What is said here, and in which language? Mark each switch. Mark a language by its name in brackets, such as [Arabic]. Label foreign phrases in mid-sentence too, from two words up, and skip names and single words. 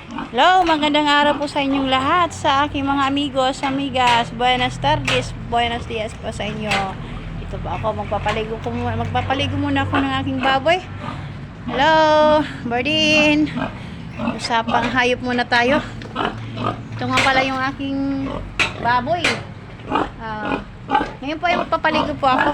[Filipino] Hello, magandang araw po sa inyong lahat, sa aking mga [Spanish] amigos, amigas. Buenas tardes, buenos dias [Filipino] po sa inyo. Ito po ako, magpapaligo muna ako ng aking baboy. Hello, Bardin. Usapang hayop muna tayo. Ito nga pala yung aking baboy. Ngayon po ay magpapaligo po ako.